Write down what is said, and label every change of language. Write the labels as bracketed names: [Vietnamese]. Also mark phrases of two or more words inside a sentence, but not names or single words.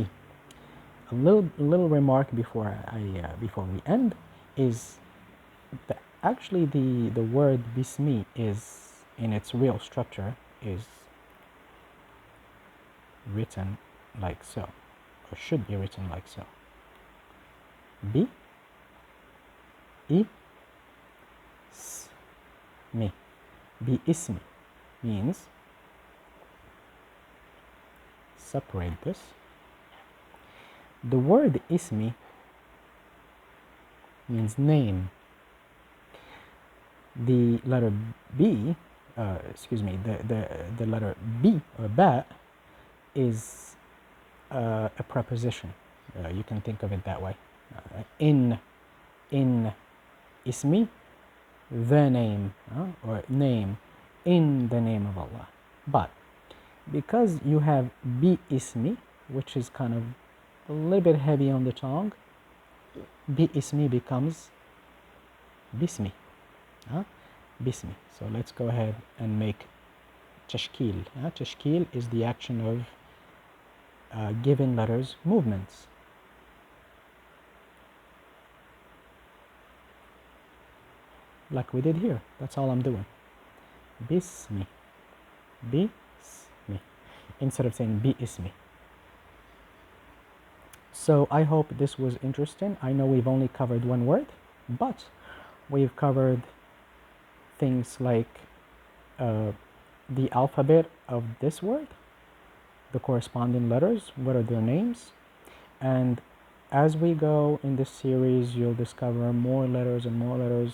[English] A little remark before we end is that actually the word bismi is, in its real structure, is written like so, or should be written like so. Bi, I, s, mi. [Arabic] ب اسم [English] means, separate this. The word ismi means name. The letter B, the letter B or ba is a preposition. You can think of it that way. In ismi, the name, or name, in the name of Allah. But because you have [Arabic] ب اسم, [English] which is kind of a little bit heavy on the tongue, [Arabic] ب اسم [English] becomes bismi. Bismi. So let's go ahead and make tashkil. Tashkil is the action of giving letters movements. Like we did here. That's all I'm doing. Bismi. Bismi. Instead of saying [Arabic] ب اسم. [English] So I hope this was interesting. I know we've only covered one word, but we've covered things like the alphabet of this word, the corresponding letters, what are their names, and as we go in this series, you'll discover more letters and more letters.